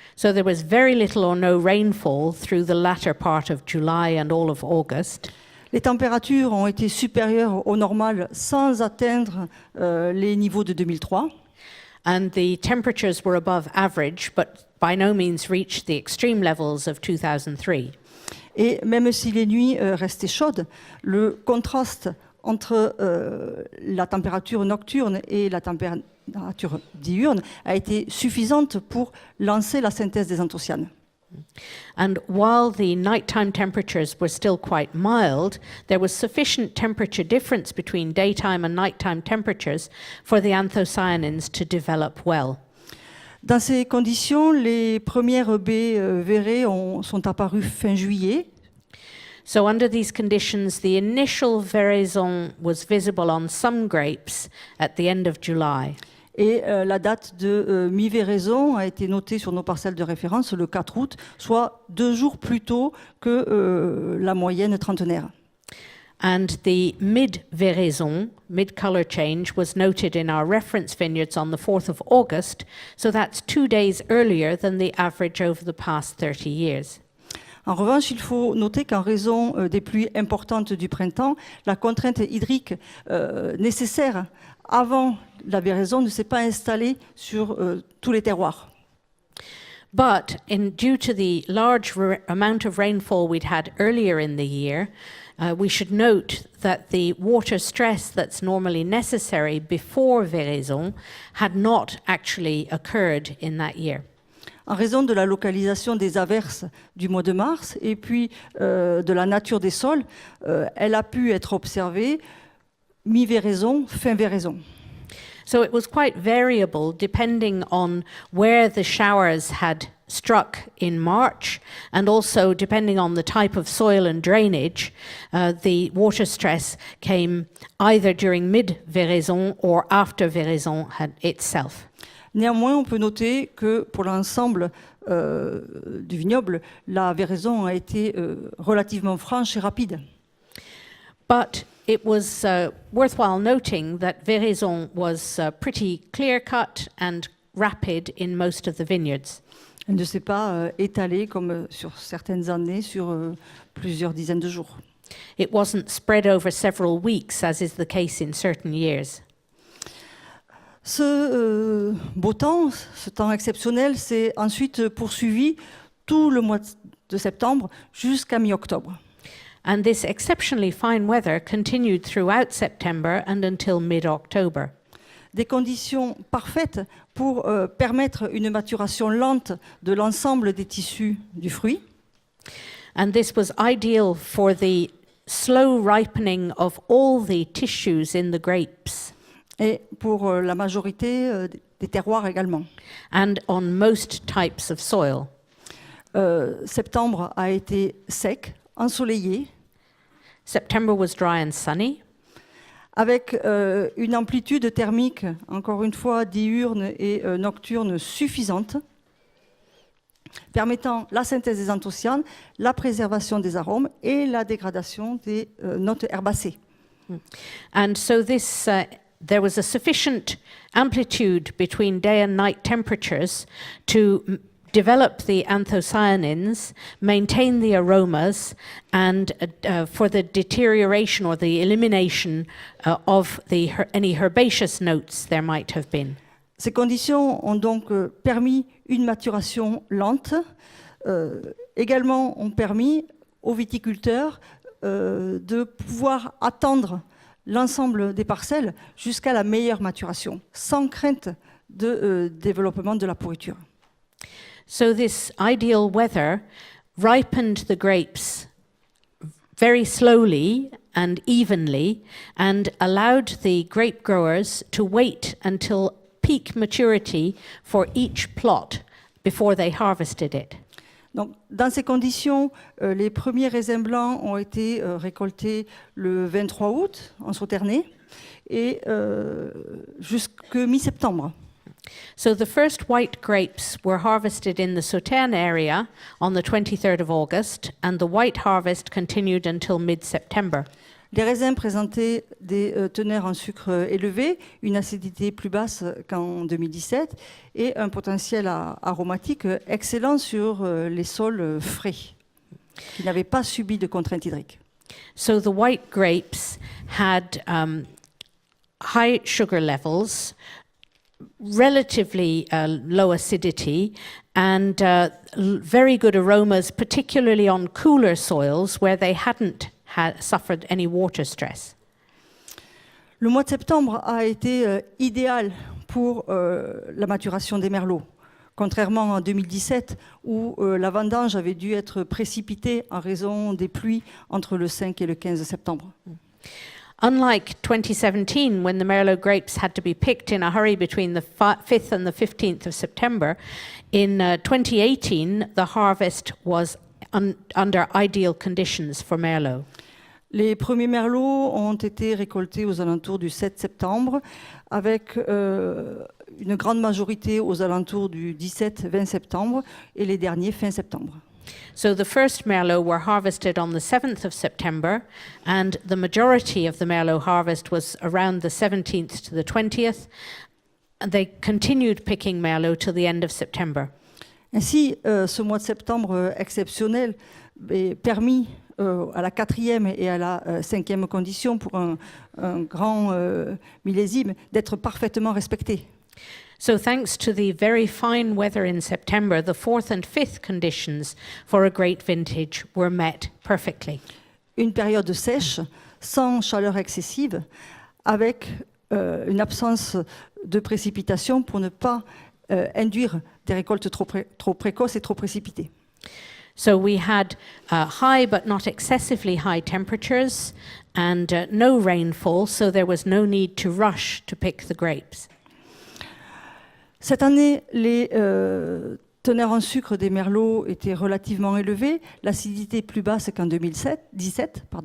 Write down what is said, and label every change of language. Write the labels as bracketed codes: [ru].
[en] So there was very little or no rainfall through the latter part of July and all of August. [fr] Les températures ont été supérieures au normal sans atteindre les niveaux de 2003. [en] And the temperatures were above average, but by no means reached the extreme levels of 2003. [fr] Et même si les nuits restaient chaudes, le contraste entre la température nocturne et la température diurne a été suffisante pour lancer la synthèse des anthocyanes. [en] And while the nighttime temperatures were still quite mild, there was sufficient temperature difference between daytime and nighttime temperatures for the anthocyanins to develop well. [fr] Dans ces conditions, les premières baies verrées sont apparues fin juillet. [en] So under these conditions, the initial veraison was visible on some grapes at the end of July. [fr] Et la date de mi-véraison a été notée sur nos parcelles de référence le 4 août, soit 2 jours plus tôt que la moyenne trentenaire. [en] And the mid-veraison, mid-color change, was noted in our reference vineyards on the 4th of August, so that's 2 days earlier than the average over the past 30 years. [fr] En revanche, il faut noter qu'en raison des pluies importantes du printemps, la contrainte hydrique nécessaire avant la véraison ne s'est pas installée sur tous les terroirs. [en] But due to the large amount of rainfall we'd had earlier in the year, we should note that the water stress that's normally necessary before véraison had not actually occurred in that year. [fr] En raison de la localisation des averses du mois de mars et puis de la nature des sols, elle a pu être observée mi-véraison, fin véraison. [en] So it was quite variable depending on where the showers had struck in March, and also depending on the type of soil and drainage, the water stress came either during mid-véraison or after véraison itself. [fr] Néanmoins, on peut noter que pour l'ensemble du vignoble, la véraison a été relativement franche et rapide. [en] But it was worthwhile noting that véraison was pretty clear-cut and rapid in most of the vineyards. [fr] Elle ne s'est pas étalée comme sur certaines années sur plusieurs dizaines de jours. [en] It wasn't spread over several weeks, as is the case in certain years. [fr] Ce beau temps, ce temps exceptionnel, s'est ensuite poursuivi tout le mois de septembre jusqu'à mi-octobre. [en] And this exceptionally fine weather continued throughout September and until mid-October. [fr] Des conditions parfaites pour permettre une maturation lente de l'ensemble des tissus du fruit. [en] And this was ideal for the slow ripening of all the tissues in the grapes. [fr] Et pour la majorité des terroirs également. [en] And on most types of soil. [fr] Septembre a été sec, ensoleillé. [en] September was dry and sunny. [fr] Avec une amplitude thermique, encore une fois, diurne et nocturne suffisante, permettant la synthèse des anthocyanes, la préservation des arômes et la dégradation des notes herbacées. [en] And so this, there was a sufficient amplitude between day and night temperatures to develop the anthocyanins, maintain the aromas, and for the deterioration or the elimination of any herbaceous notes there might have been. [fr] Ces conditions ont donc permis une maturation lente, également ont permis aux viticulteurs de pouvoir attendre l'ensemble des parcelles jusqu'à la meilleure maturation, sans crainte de développement de la pourriture. [en] So this ideal weather ripened the grapes very slowly and evenly and allowed the grape growers to wait until peak maturity for each plot before they harvested it. [fr] Donc, dans ces conditions, les premiers raisins blancs ont été récoltés le 23 août en Sauternay et jusqu'à mi-septembre. [en] So the first white grapes were harvested in the Sauternes area on the 23rd of August, and the white harvest continued until mid-September. [fr] Les raisins présentaient des teneurs en sucre élevés, une acidité plus basse qu'en 2017 et un potentiel aromatique excellent sur les sols frais, qui n'avaient pas subi de contraintes hydriques. [en] So the white grapes had high sugar levels, relatively low acidity, and very good aromas, particularly on cooler soils where they hadn't suffered any water stress. [fr] Le mois de septembre a été idéal pour la maturation des merlots, contrairement à 2017 où la vendange avait dû être précipitée en raison des pluies entre le 5 et le 15 septembre. [en] Unlike 2017, when the Merlot grapes had to be picked in a hurry between the 5th and the 15th of September, in 2018, the harvest was under ideal conditions for Merlot. [fr] Les premiers merlots ont été récoltés aux alentours du 7 septembre, avec une grande majorité aux alentours du 17-20 septembre et les derniers fin septembre. [en] So the first Merlot were harvested on the 7th of September, and the majority of the Merlot harvest was around the 17th to the 20th, and they continued picking Merlot till the end of September. [fr] Ainsi, ce mois de septembre exceptionnel est permis à la 4e et à la 5e condition pour un grand millésime d'être parfaitement respecté. [en] So thanks to the very fine weather in September, the 4th and 5th conditions for a great vintage were met perfectly. [fr] une période sèche, sans chaleur excessive, avec une absence de précipitations pour ne pas induire des récoltes trop précoces et trop précipitées. [en] So we had high but not excessively high temperatures and no rainfall, so there was no need to rush to pick the grapes. [fr] Cette année, les teneurs en sucre des merlots étaient relativement élevées, l'acidité plus basse qu'en 2017.